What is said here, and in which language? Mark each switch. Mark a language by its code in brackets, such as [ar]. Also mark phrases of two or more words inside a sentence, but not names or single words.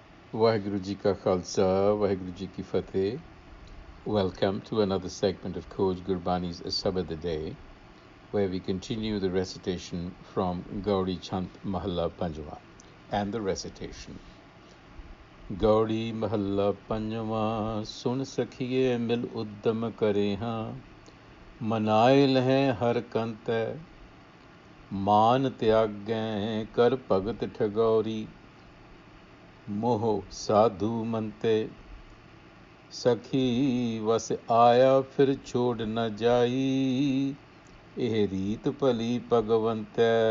[pa] ਵਾਹਿਗੁਰੂ ਜੀ ਕਾ ਖ਼ਾਲਸਾ, ਵਾਹਿਗੁਰੂ ਜੀ ਕੀ ਫ਼ਤਹਿ. [en] Welcome to another segment of Khoj Gurbani's a-sabad-a-day, where we continue the recitation from Gauri Chant Mahalla Panjwa. And the recitation. [pa] ਗਉੜੀ ਮਹਲਾ ਪੰਜਵਾ, ਸੁਣ ਸਖੀਏ ਮਿਲ ਉਦਮ ਕਰੇ ਹਾਂ, ਮਨਾਇਲ ਹੈ ਹਰ ਕੰਤ ਮਾਨ ਤਿਆਗੇਂ ਕਰ ਭਗਤ ਠਗੌਰੀ ਮੋਹ ਸਾਧੁ ਮਨਤੇ ਸਖੀ ਵਸ ਆਇਆ ਫਿਰ ਛੋੜ ਨ ਜਾਈ ਏਹ ਰੀਤ ਭਲੀ ਭਗਵੰਤ